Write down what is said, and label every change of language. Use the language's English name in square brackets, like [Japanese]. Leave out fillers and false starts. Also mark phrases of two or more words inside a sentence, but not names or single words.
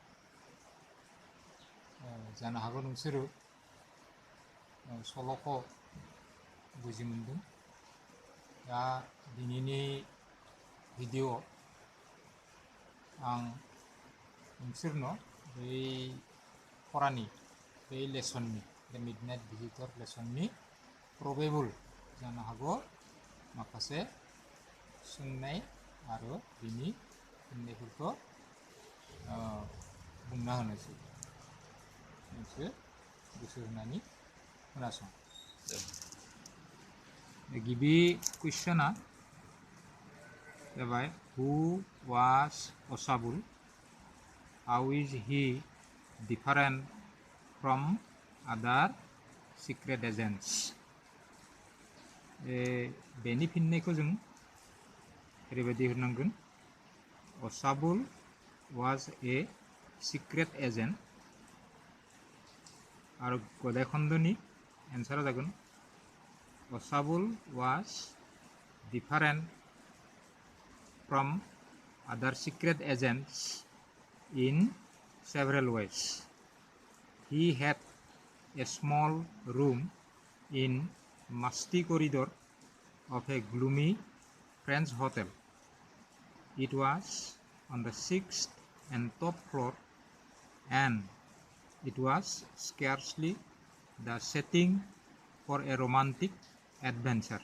[Bodo] जानो हागौ नोंसोरो सल'खौ बुजि मोनदों दा दिनैनि भिडिअ आं नोंसोरनो बै फरानि बै लेसननि बे मिडनाइट भिजिटर लेसननि प्रबेबल जानो हागौ माखासे सोंनाय आरो बिनि फिननायफोरखौ बुंना होनोसै नोंसोर गोसो होनानै खोनासं गिबि कुइसना जाबाय [English] who was Asabul how is he different from other secret agents [Bodo] बेनि फिननायखौ जों ओरैबायदि होनांगोन [English] Asabul was a secret agent [Bodo] आरो गदाय खन्दनि एन्सारा जागोन [English] Asabul was different from other secret agents in several ways. He had a small room in musty corridor of a gloomy French hotel. It was on the 6th and top floor, and it was scarcely the setting for a romantic adventure.